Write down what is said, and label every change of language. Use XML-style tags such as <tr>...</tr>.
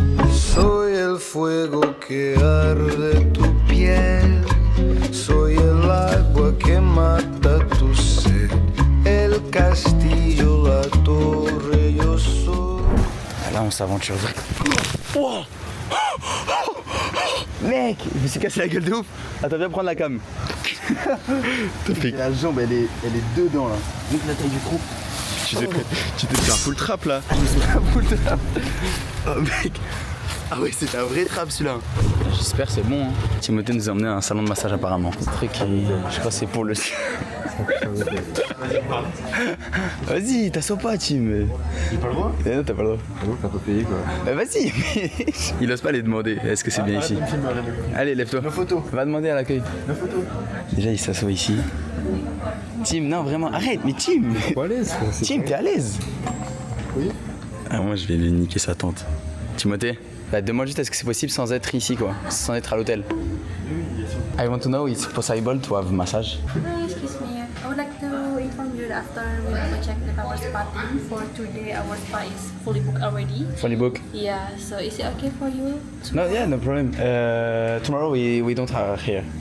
<es>Soy el fuego que arde tu piel, soy el agua que mata tu sed, el castillo, la torre, yo soy.</es> <fr>Là on s'aventure vraiment. Oh mec, je me suis cassé la gueule de ouf. Attends, viens prendre la cam. La jambe elle est dedans là. Donc la taille du trou. Tu t'es fait un full trap là. Je me suis fait un full trap. Oh mec. Ah ouais, c'est un vrai trap celui-là. J'espère que c'est bon. Hein. Timothée nous a emmené à un salon de massage apparemment. Ce truc, je sais pas, c'est pour le... Vas-y, t'assois pas, Tim. J'ai pas le droit? Non, t'as pas le droit. Ah bon, t'as pas payé quoi. Bah vas-y. Il ose pas les demander. Est-ce que c'est bien ici? Allez, lève-toi. Nos photos. Va demander à l'accueil. Nos photos. Déjà, il s'assoit ici. Tim, non, vraiment, arrête, mais Tim. Pas à l'aise. Tim, t'es à l'aise? Oui. Ah, moi, je vais lui niquer sa tante. Timothée, bah, demande juste est-ce que c'est possible sans être ici, quoi. Sans être à l'hôtel.</fr> <en>I want to know if it's possible to have massage. Excuse me, I would like to inform you that after we will check the our spa team for today, our spa is fully booked already. Fully booked? Yeah, so is it okay for you? No, yeah, no problem. Tomorrow we don't have here.</en>